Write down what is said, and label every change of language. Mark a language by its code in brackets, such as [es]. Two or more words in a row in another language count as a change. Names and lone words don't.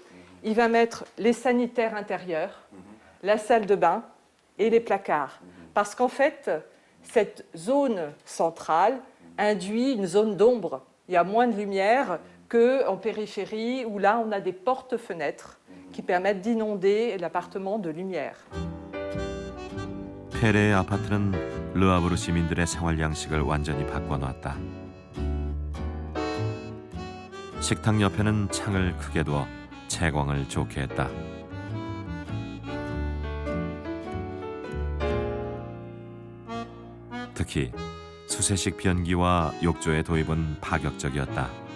[fr] Il va mettre les sanitaires intérieurs, la salle de bain et les placards. Parce qu'en fait, cette zone centrale induit une zone d'ombre. Il y a moins de lumière qu'en périphérie où là, on a des portes-fenêtres qui permettent d'inonder l'appartement de lumière. [ko] 페레의 아파트는 르하브르 시민들의 생활 양식을 완전히 바꿔놨다. 식탁 옆에는 창을 크게 두어 채광을 좋게 했다. 특히 수세식 변기와 욕조의 도입은 파격적이었다.